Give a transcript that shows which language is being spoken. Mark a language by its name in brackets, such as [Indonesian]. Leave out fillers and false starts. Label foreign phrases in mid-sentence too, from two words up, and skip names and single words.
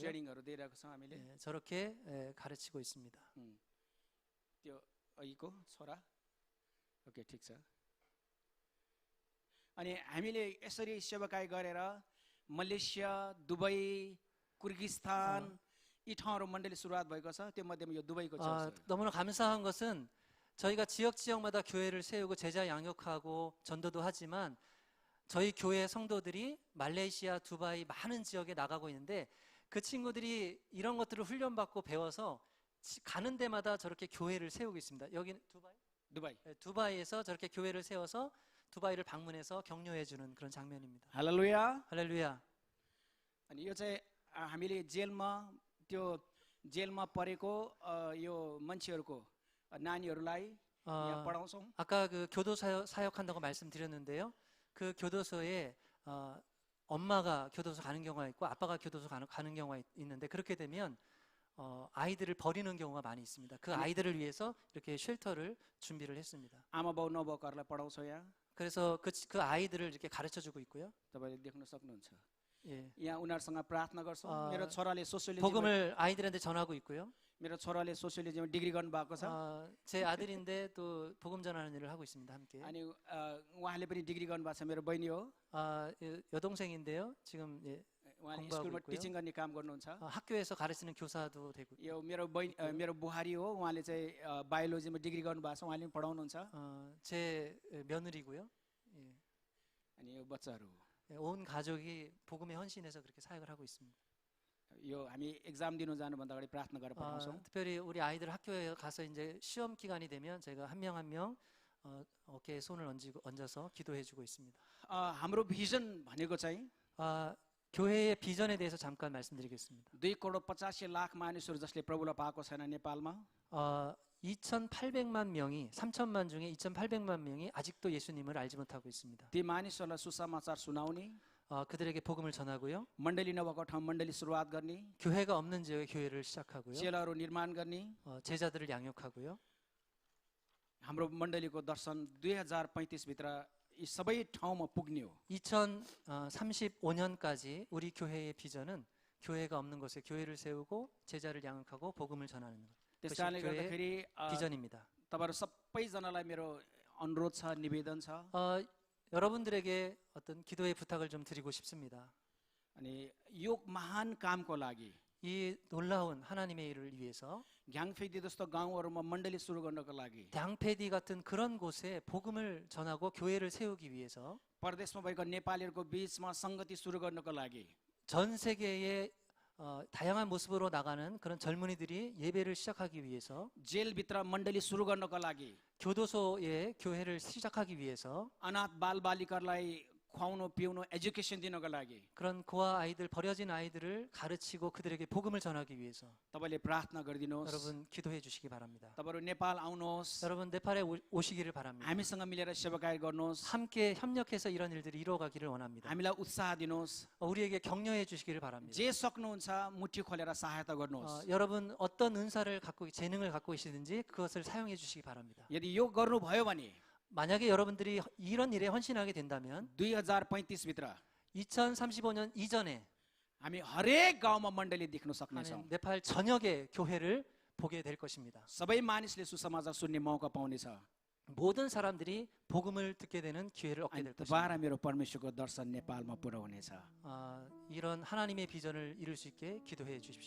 [Nepali] ट्रेनिङहरू दिइरहेको छौँ हामीले [Korean] 예, 저렇게 가르치고 있습니다. [Nepali] त्यो अघिको छोरा ओके ठिक छ अनि हामीले यसरी सेवाकाई गरेर मलेसिया दुबई किर्गिस्तान यी ठाउँहरू मण्डली सुरुवात भएको छ त्यो मध्येमा यो दुबईको चर्च हो [Korean] 너무나 감사한 것은 저희가 지역마다 교회를 세우고 제자 양육하고 전도도 하지만 저희 교회 성도들이 말레이시아, 두바이 많은 지역에 나가고 있는데 그 친구들이 이런 것들을 훈련받고 배워서 가는 데마다 저렇게 교회를 세우고 있습니다. 여기는 두바이? [Nepali] दुबई [Korean] 네, 두바이에서 저렇게 교회를 세워서 두바이를 방문해서 격려해 주는 그런 장면입니다. [Nepali] हालेलुया [Korean] 할렐루야. [Nepali] अनि यो चाहिँ हामीले जेलमा परेको यो मान्छेहरूको नानीहरूलाई यहाँ पढाउँछौँ [Korean] 아까 그 교도 사역한다고 말씀드렸는데요. 그 교도소에 엄마가 교도소 가는 경우가 있고 아빠가 교도소 가는 경우가 있는데 그렇게 되면 아이들을 버리는 경우가 많이 있습니다. 그 아이들을 위해서 이렇게 쉘터를 준비를 했습니다. [Nepali] आमा बाउ नभएकोहरूलाई पढाउँछौँ यहाँ [Korean] 그래서 그 아이들을 이렇게 가르쳐 주고 있고요. [Nepali] तपाईँले देख्न सक्नुहुन्छ [Korean] 예. [Nepali] यहाँ उनीहरूसँग प्रार्थना गर्छौँ मेरो छोराले सोसियोलोजी [Korean] 복음을 아이들한테 전하고 있고요. [Nepali] मेरो छोराले सोसियोलोजीमा डिग्री गर्नुभएको छ [Korean] 제 아들인데 또 복음 전하는 일을 하고 있습니다. 함께. [Nepali] अनि उहाँले पनि डिग्री गर्नुभएको छ मेरो बहिनी हो [Korean] 여동생인데요. 지금 예, [Nepali] उहाँले [Korean] 공부하고 [Nepali] स्कुलमा [Korean] 있고요. [Nepali] टिचिङ गर्ने काम गर्नुहुन्छ [Korean] 학교에서 가르치는 교사도 되고. [Nepali] यो मेरो बुहारी हो उहाँले चाहिँ बायोलोजीमा डिग्री गर्नुभएको छ उहाँले पनि पढाउनुहुन्छ [Korean] 제 며느리고요. 예. [Nepali] अनि यो बच्चाहरू [Korean] 예, 온 가족이 복음에 헌신해서 그렇게 사역을 하고 있습니다. [Nepali] यो हामी एक्जाम दिनु जानुभन्दा अगाडि प्रार्थना गरेर पठाउँछौँ [Korean] 특별히 우리 아이들 학교에 가서 이제 시험 기간이 되면 제가 한 명 한 명 어깨에 손을 얹어서 기도해주고 있습니다. [Nepali] हाम्रो भिजन भनेको चाहिँ [Korean] 교회의 비전에 대해서 잠깐 말씀드리겠습니다. [Nepali] 2 करोड 50 लाख मानिसहरू जसले प्रभुलाई पाएको छैन नेपालमा [Korean] 2,800만 명이 3천만 중에 2,800만 명이 아직도 예수님을 알지 못하고 있습니다. [Nepali] ती मानिसहरूलाई सुसमाचार सुनाउने [Korean] 그들에게 복음을 전하고요. [Nepali] मण्डली नभएको ठाउँ मण्डली सुरुवात गर्ने [Korean] 교회가 없는 지역에 교회를 시작하고요. [Nepali] चेलाहरू निर्माण गर्ने [Korean] 제자들을 양육하고요. [Nepali] हाम्रो मण्डलीको दर्शन 2035 भित्र यी सबै ठाउँमा पुग्ने हो [Korean] 2035년까지 우리 교회의 비전은 교회가 없는 곳에 교회를 세우고 제자를 양육하고 복음을 전하는 것. [Nepali] त्यस [Korean] 그것이 [Nepali] कारणले [Korean] 교회의 [Nepali] गर्दाखेरि [Korean] 비전입니다. [Nepali] तपाईँहरू सबैजनालाई मेरो अनुरोध छ निवेदन छ [Korean] 여러분들에게 어떤 기도의 부탁을 좀 드리고 싶습니다. [Nepali] अनि यो महान कामको लागि [Korean] 이 놀라운 하나님의 일을 위해서 [Nepali] घ्याङफेदी जस्तो गाउँहरूमा मण्डली सुरु गर्नको लागि [Korean] 당패디 같은 그런 곳에 복음을 전하고 교회를 세우기 위해서 [Nepali] परदेशमा भएको नेपालीहरूको बीचमा संगति सुरु गर्नको लागि [Korean] 전 세계의 다양한 모습으로 나가는 그런 젊은이들이 예배를 시작하기 위해서 [Nepali] जेलभित्र मण्डली सुरु गर्नको लागि [Korean] 교도소에 교회를 시작하기 위해서 [Nepali] अनाथ बालबालिकाहरूलाई खुवाउनु पिउनु एजुकेसन दिनको लागि [Korean] 그런 고아 아이들, 버려진 아이들을 가르치고 그들에게 복음을 전하기 위해서 [Nepali] तपाईँले प्रार्थना गरिदिनुहोस्। [Korean] 여러분 기도해 주시기 바랍니다. [Nepali] तपाईँहरू नेपाल आउनुहोस्, [Korean] 여러분 네팔에 오시기를 바랍니다. [Nepali] हामीसँग मिलेर सेवाकार्य गर्नुहोस्, [Korean] 함께 협력해서 이런 일들이 이루어가기를 원합니다. [Nepali] हामीलाई उत्साह दिनुहोस्। [Korean] 우리에게 격려해 주시기를 바랍니다. [Nepali] जे सक्नुहुन्छ मुठी खोलेर सहायता गर्नुहोस्। [Korean] 여러분 어떤 은사를 갖고 재능을 갖고 계시든지 그것을 사용해 주시기 바랍니다. [Nepali] यदि यो गर्नुभयो भने [Korean] 만약에 여러분들이 이런 일에 헌신하게 된다면 [Nepali] 2035 भित्र [Korean] 2035년 이전에 [Nepali] हामी हरेक गाउँमा मण्डली देख्न सक्नेछौँ। [Korean] 하나님 네팔 전역의 교회를 보게 될 것입니다. [Nepali] सबै मानिसले सुसमाचार सुन्ने मौका पाउनेछ। [Korean] 모든 사람들이 복음을 듣게 되는 기회를 얻게 [Nepali] अनि [Korean] 될 것입니다. [Nepali] दोबारा मेरो परमेश्वरको दर्शन नेपालमा पुरा हुनेछ। [Korean] 이런 하나님의 비전을 이룰 수 있게 기도해 주십시오.